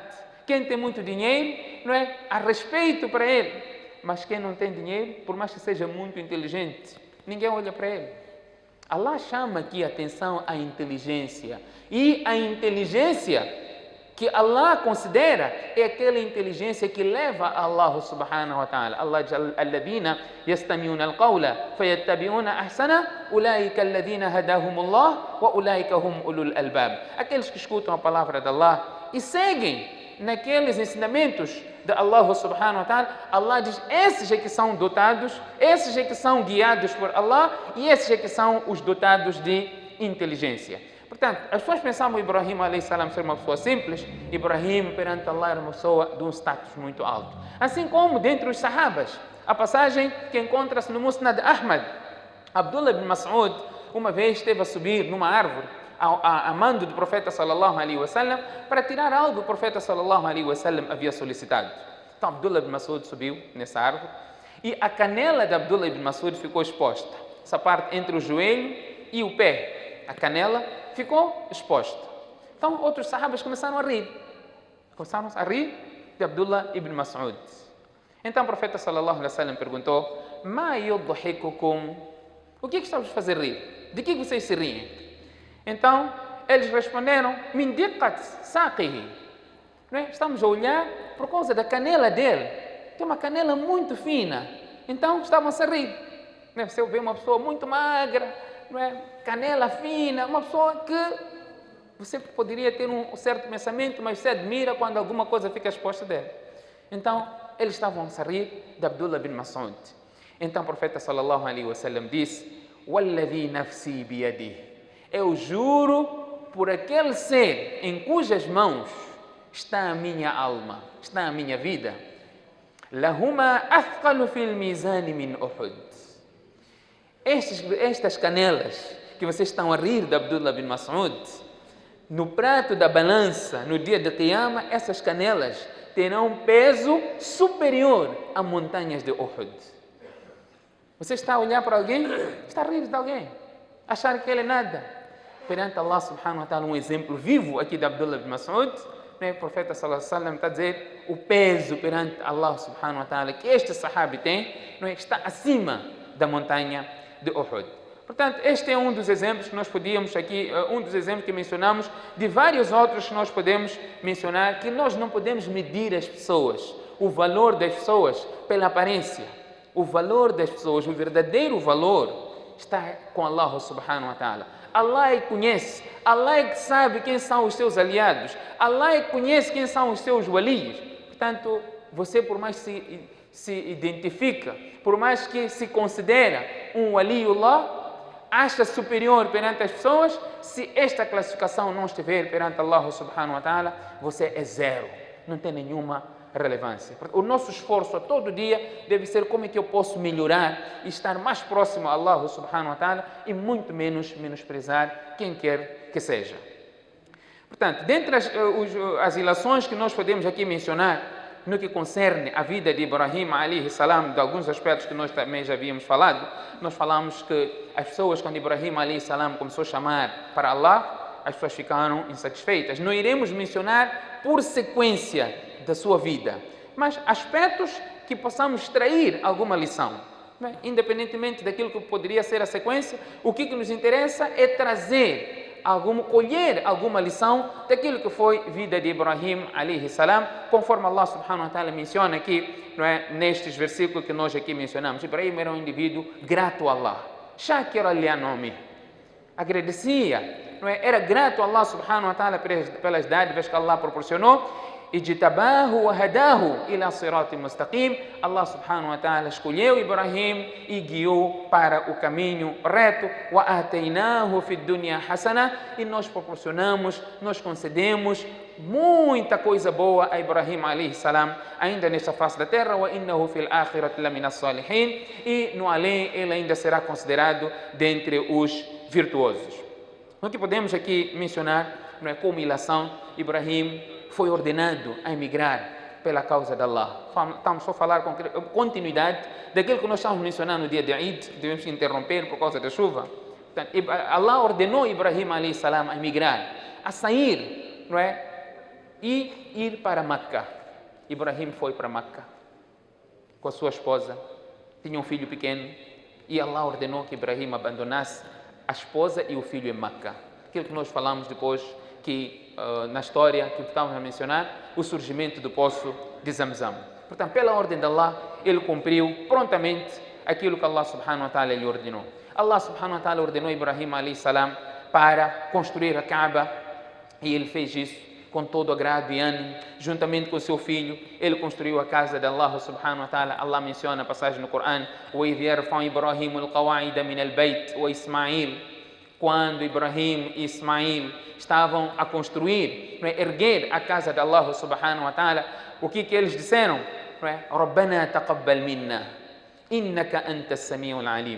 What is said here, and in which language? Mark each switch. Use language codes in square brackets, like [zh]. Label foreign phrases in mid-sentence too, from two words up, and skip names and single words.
[pt] Quem tem muito dinheiro, não é, há respeito para ele. Mas quem não tem dinheiro, por mais que seja muito inteligente, ninguém olha para ele. Allah chama aqui a atenção à inteligência. E a inteligência que Allah considera é aquela inteligência que leva a Allah [ar] سبحانه وتعالى. Allah diz: الذين يستمعون القول فيتبعون أحسنه أولئك الذين هداهم الله وأولئك هم أولو الألباب. [pt] Aqueles que escutam a palavra de Allah e seguem naqueles ensinamentos de Allah [ar] سبحانه وتعالى, [pt] Allah diz: esses é que são dotados, esses é que são guiados por Allah e esses é que são os dotados de inteligência. Portanto, as pessoas pensavam Ibrahim [ar] عليه السلام [pt] ser uma pessoa simples. Ibrahim perante Allah era uma pessoa de um status muito alto. Assim como dentre os sahabas, a passagem que encontra-se no Musnad Ahmad, Abdullah ibn Mas'ud uma vez esteve a subir numa árvore a mando do profeta [ar] صلى الله عليه وسلم [pt] para tirar algo que o profeta [ar] صلى الله عليه وسلم [pt] havia solicitado. Então Abdullah ibn Mas'ud subiu nessa árvore e a canela de Abdullah ibn Mas'ud ficou exposta. Essa parte entre o joelho e o pé, a canela ficou exposta. Então outros sahabas começaram a rir. Começaram a rir de Abdullah ibn Mas'ud. Então o profeta [ar] صلى الله عليه وسلم [pt] perguntou: [ar] ما يضحككم? [pt] O que estamos a fazer rir? De que vocês se riem? Então eles responderam: [ar] من دقة ساقيه. [pt] Estamos a olhar por causa da canela dele. Tem uma canela muito fina. Então estavam-se a rir. Você vê uma pessoa muito magra, não é? Canela fina, uma pessoa que você poderia ter um certo pensamento, mas você admira quando alguma coisa fica exposta dele. Então, eles estavam a rir de Abdullah bin Mas'ud. Então, o profeta [ar] صلى الله عليه وسلم [pt] disse: [ar] والذي نفسي بيده. [pt] Eu juro por aquele ser em cujas mãos está a minha alma, está a minha vida. [ar] لهما أثقل في الميزان من أحد. [pt] Estas canelas que vocês estão a rir de Abdullah bin Mas'ud, no prato da balança, no dia de Qiyamah, essas canelas terão peso superior a montanhas de Uhud. Você está a olhar para alguém, está a rir de alguém, achar que ele é nada. Perante Allah [ar] سبحانه وتعالى, [pt] um exemplo vivo aqui de Abdullah bin Mas'ud, o profeta [ar] صلى الله عليه وسلم [pt] está a dizer o peso perante Allah [ar] سبحانه وتعالى [pt] que este sahabi tem, está acima da montanha de Uhud. Portanto, este é um dos exemplos que nós podíamos aqui, um dos exemplos que mencionamos, de vários outros que nós podemos mencionar, que nós não podemos medir as pessoas, o valor das pessoas pela aparência. O valor das pessoas, o verdadeiro valor está com Allah [ar] سبحانه وتعالى. [pt] Allah é que conhece, Allah é que sabe quem são os seus aliados, Allah é que conhece quem são os seus walis. Portanto, você por mais se identifica, por mais que se considera um waliullah, acha superior perante as pessoas, se esta classificação não estiver perante Allah [ar] سبحانه وتعالى, [pt] você é zero, não tem nenhuma relevância. O nosso esforço a todo dia deve ser como é que eu posso melhorar e estar mais próximo a Allah [ar] سبحانه وتعالى [pt] e muito menos menosprezar quem quer que seja. Portanto, dentre as ilações que nós podemos aqui mencionar no que concerne a vida de Ibrahim [ar] عليه السلام, [pt] de alguns aspectos que nós também já havíamos falado, nós falamos que as pessoas, quando Ibrahim [ar] عليه السلام [pt] começou a chamar para Allah, as pessoas ficaram insatisfeitas. Não iremos mencionar por sequência da sua vida, mas aspectos que possamos extrair alguma lição. Bem, independentemente daquilo que poderia ser a sequência, o que nos interessa é colher alguma lição daquilo que foi a vida de Ibrahim [ar] عليه السلام, [pt] conforme Allah [ar] سبحانه وتعالى [pt] menciona aqui, não é, nestes versículos que nós aqui mencionamos. Ibrahim era um indivíduo grato a Allah, [ar] شاكرا لأنعمه, [pt] agradecia, não é, era grato a Allah [ar] سبحانه وتعالى [pt] pelas dádivas que Allah proporcionou. [ar] اجتباه وهداه إلى صراط مستقيم. [pt] Allah [ar] سبحانه وتعالى [pt] escolheu Ibrahim e guiou para o caminho reto. [ar] وآتيناه في الدنيا حسنة. [pt] E nós proporcionamos, nós concedemos muita coisa boa a Ibrahim [ar] عليه السلام, [pt] ainda nesta face da terra. [ar] وإنه في الآخرة لمن الصالحين. [pt] E no além ele ainda será considerado dentre os virtuosos. O que podemos aqui mencionar, não é, como ilação, Ibrahim foi ordenado a emigrar pela causa de Allah. Estamos só a falar com continuidade daquilo que nós estamos mencionando no dia de Eid, devemos interromper por causa da chuva. Portanto, Allah ordenou Ibrahim [ar] عليه السلام [pt] a emigrar, a sair, não é? E ir para Meca. Ibrahim foi para Meca com a sua esposa, tinha um filho pequeno, e Allah ordenou que Ibrahim abandonasse a esposa e o filho em Meca. Aquilo que nós falamos depois, que na história que estávamos a mencionar, o surgimento do poço de Zamzam. Portanto, pela ordem de Allah, ele cumpriu prontamente aquilo que Allah [ar] سبحانه وتعالى [pt] lhe ordenou. Allah [ar] سبحانه وتعالى [pt] ordenou Ibrahim [ar] عليه السلام [pt] para construir a Kaaba, e ele fez isso com todo agrado e ânimo, juntamente com seu filho. Ele construiu a casa de Allah [ar] سبحانه وتعالى. [pt] Allah menciona a passagem no Corão: [ar] وَإِذْ يَرْفَعُ إِبْرَاهِيمُ الْقَوَاعِدَ مِنَ الْبَيْتِ وَإِسْمَاعِيلُ. [pt] Quando Ibrahim e Ismail estavam a construir, erguer a casa de Allah [ar] سبحانه وتعالى, [pt] o que eles disseram? [ar] ربنا تقبل منا إنك أنت السميع العليم.